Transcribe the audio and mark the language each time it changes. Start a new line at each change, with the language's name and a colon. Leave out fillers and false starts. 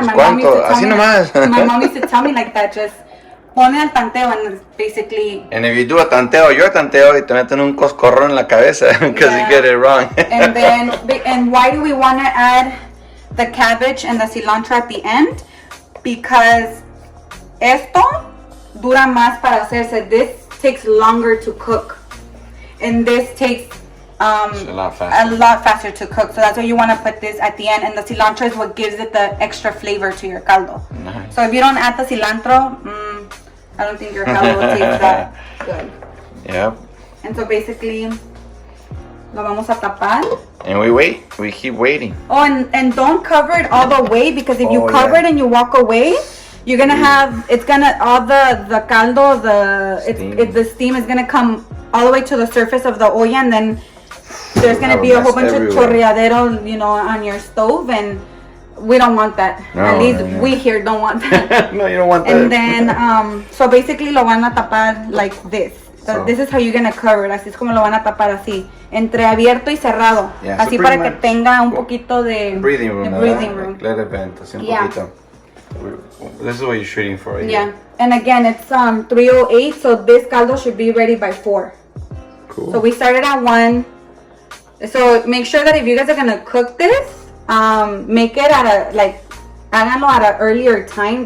Spanish: Pues ¿cuánto? Así nomás.
English: My mom used to tell me like that, just
Spanish: pone al tanteo,
English: and basically. And if you do a tanteo, you're a tanteo
Spanish: y te meten un coscorrón en la cabeza
English: because you get it wrong. and why do we want to add the cabbage and the cilantro at the end? Because
Spanish: esto dura más para hacerse.
English: This takes longer to cook, and this takes a lot faster to cook. So that's why you want to put this at the end, and the cilantro is what gives it the extra flavor to your caldo. Nice. So if you don't add the cilantro, I don't think your caldo will taste that good. Yep. And so basically,
Spanish: lo vamos a tapar.
English: And we wait. We keep waiting. Oh, and don't cover it all the way, because if you cover it and you walk away, you're gonna have, it's gonna, all the caldo, the steam is gonna come all the way to the surface of the olla, and then there's gonna be a whole bunch of chorreadero, on your stove, and we don't want that. At least we here don't want that. No, you don't want that. And then, so basically
Spanish: lo van a tapar
English: like this. So this is how you're gonna cover it.
Spanish: Así es como lo van a tapar, así, entreabierto y cerrado. Así para que tenga un poquito de
English: breathing room. Breathing room. Let it vent,
Spanish: así un poquito.
English: This is what you're shooting for, right? Yeah. And again, it's 3:08, so this caldo should be ready by 4. Cool. So we started at 1. So make sure that if you guys are gonna cook this, make it at a
Spanish: háganlo
English: at an earlier time.